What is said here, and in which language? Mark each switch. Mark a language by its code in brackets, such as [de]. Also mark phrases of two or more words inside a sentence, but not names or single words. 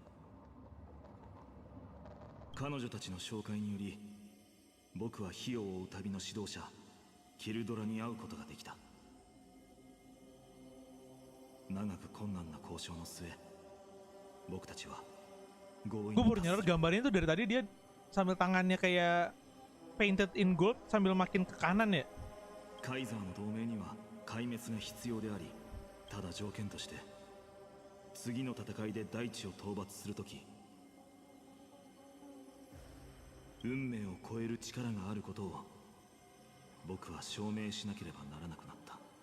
[ja] 彼女たちの紹介により、僕は火を追う旅の指導者キルドラに会うことができた。長く困難な交渉の末、僕たちは強引に。 [id] Gue baru nyadar gambarnya tuh dari tadi dia sambil tangannya kayak [en] painted in gold [id] sambil makin ke kanan ya. [ja] カイザーの同盟には壊滅が必要であり、ただ条件として次の戦いで大地を討伐するとき運命を超える力があることを僕は証明しなければならなくなった。